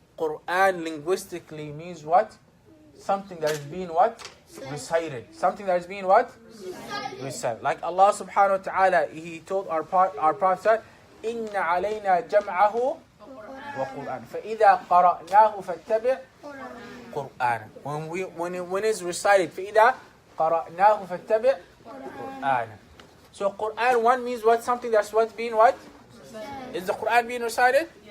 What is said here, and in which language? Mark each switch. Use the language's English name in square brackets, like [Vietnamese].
[English] Quran linguistically means what? Something that is being what? Recited. Something that is being what? Recited. Like Allah subhanahu wa ta'ala, He told our Prophet, [Arabic] إِنَّ عَلَيْنَا جَمْعَهُ وَقُرْآنَ فَإِذَا قَرَأْنَاهُ فَاتَّبِعْ قُرْآنَ. [English] When it's recited, [Arabic] فَإِذَا قَرَأْنَاهُ فَاتَّبِعْ قُرْآنَ. [English] So Quran, one means what? Something that's what being what? Is the Quran being recited?